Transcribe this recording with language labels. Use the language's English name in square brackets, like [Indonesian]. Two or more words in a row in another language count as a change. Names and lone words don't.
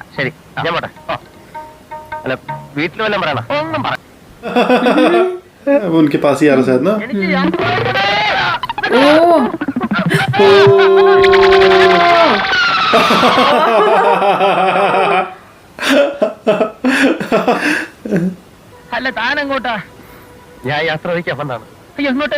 [Malayalam] ശരി, ഞാൻ പോട്ടെ. അല്ല, വീട്ടിൽ വല്ലതും പറയണം. ഒന്നും പറ. [Hindi] वो उनके पास ही आ रहा शायद ना. [Malayalam] എനിക്ക് യാത്ര ചോദിക്കണ്ടേ? ओ അല്ല, താൻ എങ്ങോട്ടാ? ഞാൻ യാത്ര ചോദിക്കാൻ വന്നാണ്. അയ്യോ, എങ്ങോട്ട്?